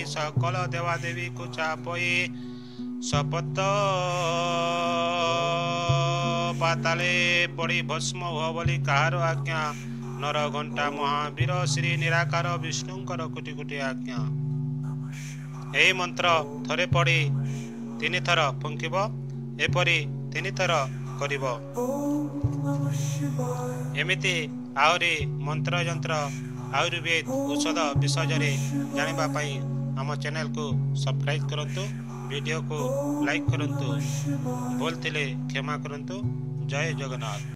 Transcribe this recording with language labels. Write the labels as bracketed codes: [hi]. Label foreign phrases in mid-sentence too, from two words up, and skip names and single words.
[or] ସକଳ ଦେବାଦେବୀ କୁ ଚାପଇ। ଶପଥ ପାତାଳେ ପଡ଼ି ଭସ୍ମ ହୁଅ ବୋଲି କାହାର ଆଜ୍ଞା। ନର ଘଣ୍ଟା ମହାବୀର ଶ୍ରୀ ନିରାକାର ବିଷ୍ଣୁଙ୍କର କୋଟି କୋଟି ଆଜ୍ଞା। ଏହି ମନ୍ତ୍ର ଥରେ ପଢ଼ି 3 ଥର ଫୁଙ୍କିବ। ଏପରି 3 ଥର କରିବ। ଏମିତି ଆଉରି ମନ୍ତ୍ର ଯନ୍ତ୍ର ଆୟୁର୍ବେଦ ଔଷଧ ବିଷୟ ଜାଣିବା ପାଇଁ ଆମ ଚ୍ୟାନେଲ କୁ ସବସ୍କ୍ରାଇବ କରନ୍ତୁ। ଭିଡିଓ କୁ ଲାଇକ କରନ୍ତୁ। ଭୁଲ ଥିଲେ କ୍ଷମା କରନ୍ତୁ। ଜୟ ଜଗନ୍ନାଥ।